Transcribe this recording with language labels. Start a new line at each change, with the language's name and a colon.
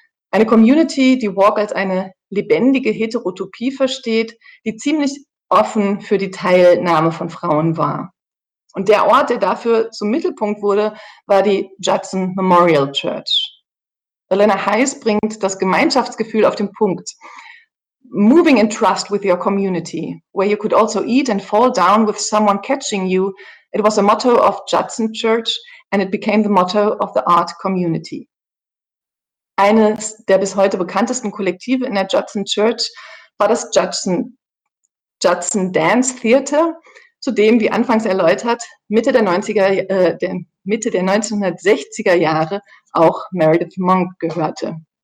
German: Eine Community, die WOC als eine lebendige Heterotopie versteht, die ziemlich offen für die Teilnahme von Frauen war. Und der Ort, der dafür zum Mittelpunkt wurde, war die Judson Memorial Church. Elena Heiss bringt das Gemeinschaftsgefühl auf den Punkt.
English: Moving in trust with your community, where you could also eat and fall down with someone catching you, it was a motto of Judson Church and it became the motto of the art community.
German: Eines der bis heute bekanntesten Kollektive in der Judson Church war das Judson Dance Theater, zu dem, wie anfangs erläutert, Mitte der 1960er Jahre auch Meredith Monk gehörte.